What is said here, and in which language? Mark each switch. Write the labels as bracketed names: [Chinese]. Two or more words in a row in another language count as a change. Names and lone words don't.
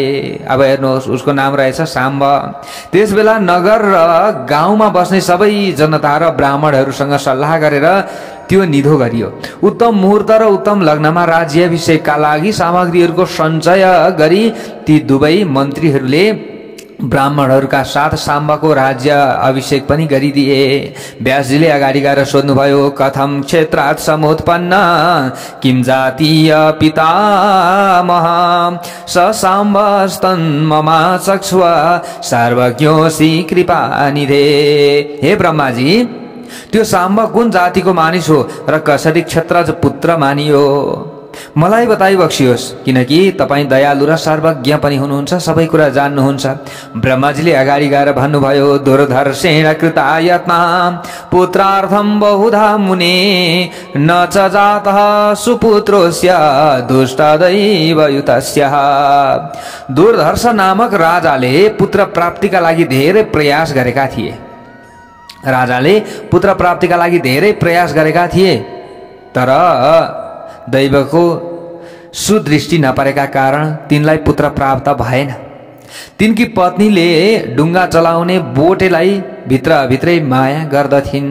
[Nepali] अब हेर्नुहोस्, उसको नाम रहेछ साम्ब। त्यसबेला नगर र गाउँमा बस्ने सबै जनता र ब्राह्मणहरूसँग सल्लाह गरेर त्यो निधो गरियो। उत्तम मुहूर्त र उत्तम लग्नमा राज्याभिषेकका लागि सामग्रीहरूको सञ्चय गरी ती दुवै मन्त्रीहरूले ब्राह्मणहरूका साथ साम्बको राज्य अभिषेक पनि गरिदिए। व्यासजीले अगाडि गएर सोध्नुभयो, [Sanskrit] कथम क्षेत्रात् समुत्पन्न किम जातीय पितामह स साम्बस्तन् ममा चक्ष्व सर्वज्ञोऽसि कृपानिधे। [Nepali] हे ब्रह्माजी, त्यो साम्ब कुन जातिको मानिस हो र कसरी क्षेत्रज पुत्र मानियो, मलाई बताइ बक्सियोस्, किनकि तपाईं दयालु र सर्वज्ञ पनि हुनुहुन्छ, सबै कुरा जान्नुहुन्छ। ब्रह्माजीले अगाडि गएर भन्नुभयो, [Sanskrit] दुर्धर्षेण कृता यत्ना पुत्रार्थं बहुधा मुने न च जातः सुपुत्रोस्य दुष्टदैवयुतस्य। [Nepali] दुर्धर्ष नामक राजाले पुत्र प्राप्तिका लागि धेरै प्रयास गरेका थिए। राजाले पुत्र प्राप्तिका लागि धेरै प्रयास गरेका थिए, तर दैवको सुदृष्टि नपरेका कारण तिनलाई पुत्र प्राप्त भएन। तिनकी पत्नीले डुङ्गा चलाउने बोटेलाई भित्रभित्रै माया गर्दथिन्।